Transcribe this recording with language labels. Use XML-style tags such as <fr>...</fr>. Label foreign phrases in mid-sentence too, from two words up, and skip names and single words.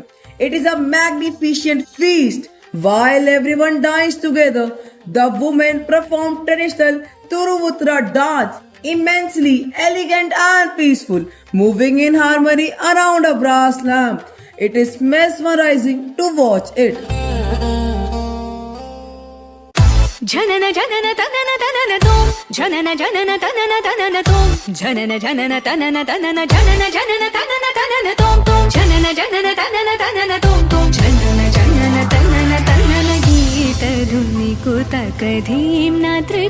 <en>It is a magnificent feast. While everyone dines together, the women perform traditional Turuvutra dance, immensely elegant and peaceful, moving in harmony around a brass lamp. It is mesmerizing to watch it. जनन जनन तनन तनन तोम जनन जनन तनन तनन तोम जनन जनन तनन तनन जनन जनन तनन तनन तोम तोम जनन जनन तनन तनन तोम तोम जनन जनन तनन तनन गीत धुनि कुतक धीम नात्र</en>